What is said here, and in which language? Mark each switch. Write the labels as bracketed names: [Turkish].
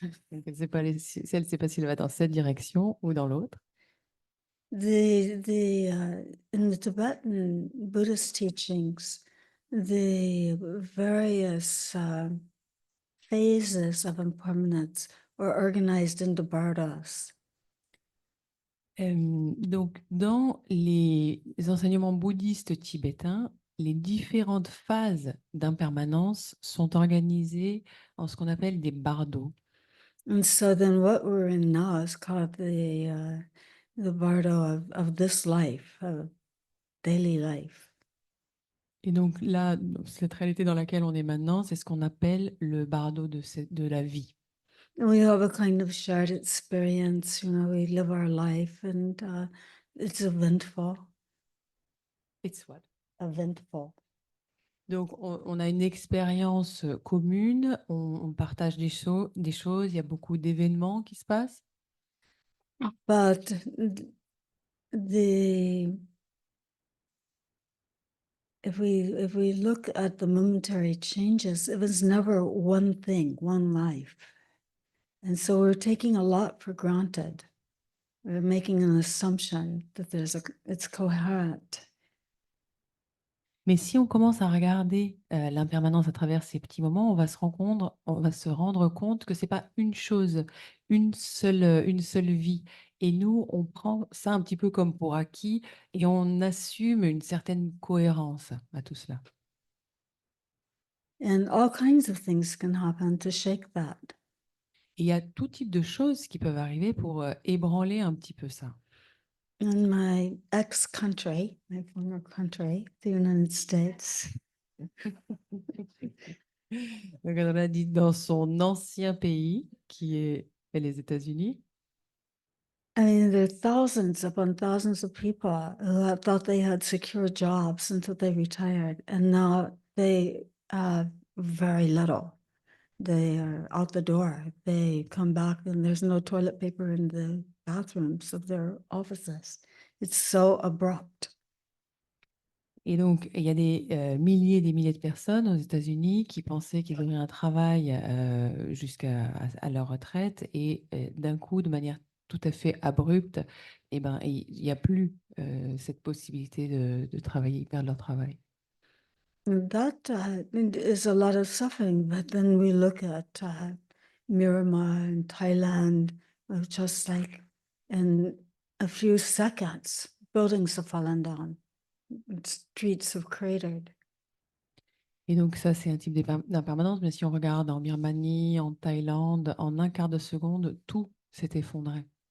[French] Donc, elle ne sait pas s'il va dans cette direction ou dans l'autre. [English] In the Tibetan Buddhist teachings, the various phases of impermanence are organized into bardas. [French] Donc, dans les enseignements bouddhistes tibétains, les différentes phases d'impermanence sont organisées en ce qu'on appelle des bardos. [English] And so then what we're in now is called the bardo of this life, of daily life. [French] Et donc là, cette réalité dans laquelle on est maintenant, c'est ce qu'on appelle le bardo de la vie. [English] And we have a kind of shared experience, we live our life and it's eventful. It's what? Eventful. [French] Donc on a une expérience commune, on partage des choses, il y a beaucoup d'événements qui se passent. [English] But the if we look at the momentary changes, it was never one thing, one life. And so we're taking a lot for granted. We're making an assumption that it's coherent. [French] Mais si on commence à regarder l'impermanence à travers ces petits moments, on va se rendre compte que c'est pas une chose, une seule vie. Et nous, on prend ça un petit peu comme pour acquis et on assume une certaine cohérence à tout cela. [English] And all kinds of things can happen to shake that. [French] Et il y a tout type de choses qui peuvent arriver pour ébranler un petit peu ça. [English] In my ex-country, my former country, the United States, [French] Donc, on a dit dans son ancien pays, qui est les États-Unis. [English] I mean, there are thousands upon thousands of people who thought they had secure jobs until they retired, and now they have very little. They are out the door. They come back and there's no toilet paper in the bathrooms of their offices. It's so abrupt. [French] Et donc, il y a des milliers de personnes aux États-Unis qui pensaient qu'ils auraient un travail jusqu'à à leur retraite et d'un coup, de manière tout à fait abrupte, eh ben, il n'y a plus cette possibilité de travailler, perdre leur travail. [English] And that is a lot of suffering. But then we look at Myanmar and Thailand, just like in a few seconds, buildings have fallen down, streets have cratered. [French] Et donc, ça, c'est un type d'impermanence. Mais si on regarde en Birmanie, en Thaïlande, en un quart de seconde, tout s'est effondré.